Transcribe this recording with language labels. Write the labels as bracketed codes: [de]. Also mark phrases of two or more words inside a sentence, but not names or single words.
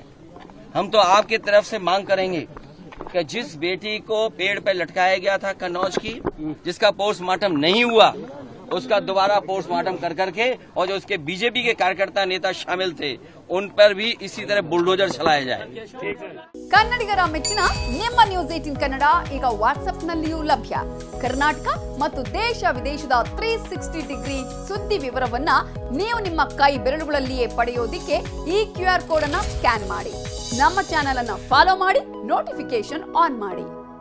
[hi] हम तो आपके तरफ से मांग करेंगे कि जिस बेटी को पेड़ पर लटकाया गया था कन्नौज की, जिसका पोस्टमार्टम नहीं हुआ, उसका दोबारा पोस्टमार्टम कर करके, और जो उसके बीजेपी के कार्यकर्ता नेता शामिल थे, उन पर भी इसी तरह बुलडोजर चलाया जाए। [kn] ಕನ್ನಡಿಗರ ಮೆಚ್ಚಿನ ನಿಮ್ಮ ನ್ಯೂಸ್ 18 ಕನ್ನಡ ಈಗ ವಾಟ್ಸ್ಆಪ್ ನಲ್ಲಿಯೂ ಲಭ್ಯ. ಕರ್ನಾಟಕ ಮತ್ತು ದೇಶ ವಿದೇಶದ 360 ಡಿಗ್ರಿ ಸುದ್ದಿ ವಿವರವನ್ನ ನೀವು ನಿಮ್ಮ ಕೈ ಬೆರಳುಗಳಲ್ಲಿಯೇ ಪಡೆಯೋದಿಕ್ಕೆ ಈ QR ಕೋಡ್ ಅನ್ನು ಸ್ಕ್ಯಾನ್ ಮಾಡಿ. ನಮ್ಮ ಚಾನೆಲ್ ಅನ್ನು ಫಾಲೋ ಮಾಡಿ, ನೋಟಿಫಿಕೇಶನ್ ಆನ್ ಮಾಡಿ.